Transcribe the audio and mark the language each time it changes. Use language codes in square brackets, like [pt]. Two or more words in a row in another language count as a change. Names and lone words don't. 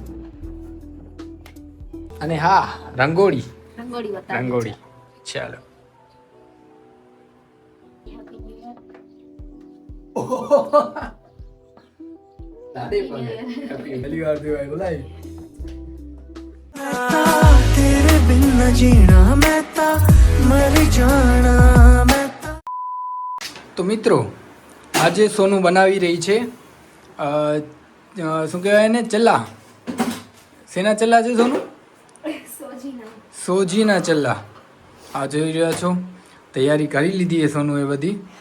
[gu] અને હા, રંગોળી બતાવી રંગોળી. ચાલો. દાદી પણ હેપી પહેલી વાર જોવાય બોલાય. [hi] तेरे बिन न जीना मैं ता मर जाना मैं. [gu] તો મિત્રો આજે સોનું બનાવી રહી છે શું કહેવાય ને, ચલ્લા. શેના ચલ્લા છે સોનું? સોજીના ચલ્લા. આ જોઈ રહ્યા છો, તૈયારી કરી લીધી છે સોનું એ બધી.